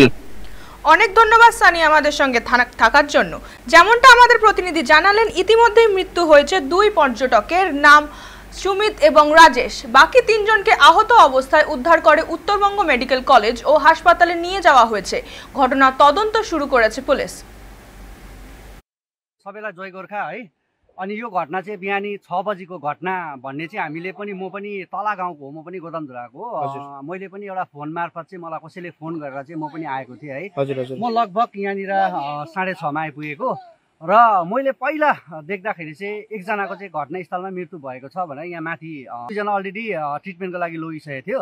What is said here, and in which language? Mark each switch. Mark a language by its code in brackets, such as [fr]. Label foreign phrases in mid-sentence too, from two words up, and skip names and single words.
[bn] অনেক ধন্যবাদ সানি আমাদের সঙ্গে থাকার জন্য। যেমনটা আমাদের প্রতিনিধি জানালেন, ইতিমধ্যেই মৃত্যু হয়েছে 2 পর্যটকের, নাম সুমিত এবং রাজেশ। বাকি 3 জনকে আহত অবস্থায় উদ্ধার করে উত্তরবঙ্গ মেডিকেল কলেজ ও হাসপাতালে নিয়ে যাওয়া হয়েছে। ঘটনার তদন্ত শুরু করেছে पुलिस। [ne] सबैलाई जय गोर्खा है। अनि यो घटना चाहिँ बिहानी 6 बजीको घटना भन्ने चाहिँ हामीले पनि, म पनि तला गाउँको हो, म पनि गोदामधुराको हो। मैले पनि एउटा फोन मार्फत चाहिँ मलाई कसैले फोन गरेर चाहिँ म पनि आएको थिएँ है। म लगभग यहाँनिर 6:30 मा आइपुगेको र मैले पहिला देख्दाखेरि चाहिँ एकजनाको चाहिँ घटनास्थलमा मृत्यु भएको छ भनेर यहाँ माथि 2 जना अलरेडी ट्रिटमेन्टको लागि लगिसकेको थियो।